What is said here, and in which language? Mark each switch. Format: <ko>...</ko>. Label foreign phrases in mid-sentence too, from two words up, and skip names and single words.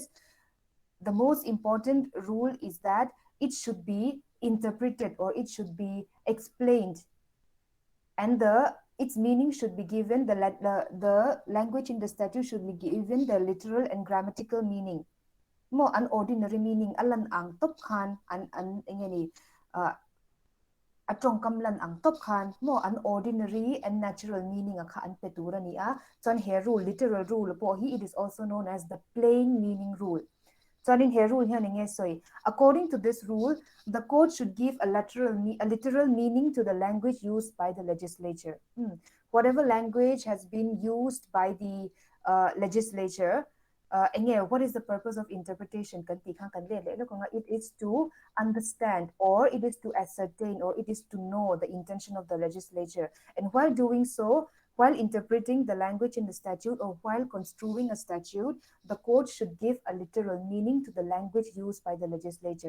<en>The most important rule is that it should be interpreted or it should be explained, and its meaning should be given, the language in the statute should be given the literal and grammatical meaning. more an ordinary meaning</en> <lus>alan ang top khan an engeni atong kamlan ang top khan mo</lus> <en>an ordinary and natural meaning</en> <lus>akha an petura ni a chon he</lus> <en>rule literal rule</en> <lus>po hi</lus> <en>it is also known as the plain meaning rule.</en> <lus>Chonin he</lus> <en>rule</en> <lus>hian nge soi</lus> <en>according to this rule the court should give a literal meaning to the language used by the legislature. Whatever language has been used by the legislature what is the purpose of interpretation it is to understand or it is to ascertain or it is to know the intention of the legislature, and while doing so, while interpreting the language in the statute or while construing a statute, the court should give a literal meaning to the language used by the legislature.</en>